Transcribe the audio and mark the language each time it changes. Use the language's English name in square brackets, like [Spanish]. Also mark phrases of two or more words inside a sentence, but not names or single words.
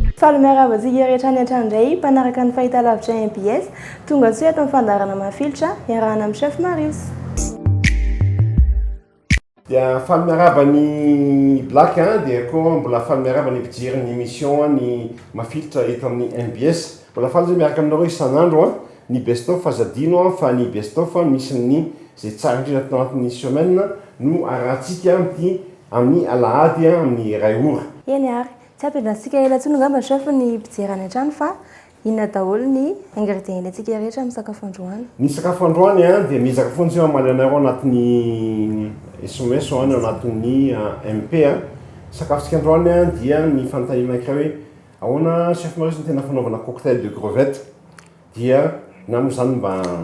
[Malagasy] faly miarahaba antsika rehetra any an-trandray mpanaraka ny fahitalavitra MBS tonga tsoa eto amin'ny fandarana mafilotra iarahana amin'ny chef Marius. Dia faly miarahaba ny Black dia koa mbola faly miarahaba ny mpijery ny émission ny mafilotra eto amin'ny MBS. Mbola faly zay miaraka aminareo isan'andro ny best-of azadino fa ny best-of misy ny zay tsara indrindra tao anatin'ny semaine no arahantsika amin'ny alahady amin'ny ray ora. Eny ary tsy ampiandrasika ela tsony ngamba chef ny mpijery any an-trano fa inona daholo ny ingrédients antsika rehetra amin'ny sakafo androany. Ny sakafo androany dia mizaka foana tsy mamanareo anatin'ny SMS anatin'ny MP sakafontsika androany dia ny fanontaniana ankiray hoe ahoana chef Marius ny tena fanaovana [French] cocktail de crevettes [Malagasy] dia na moa zany mba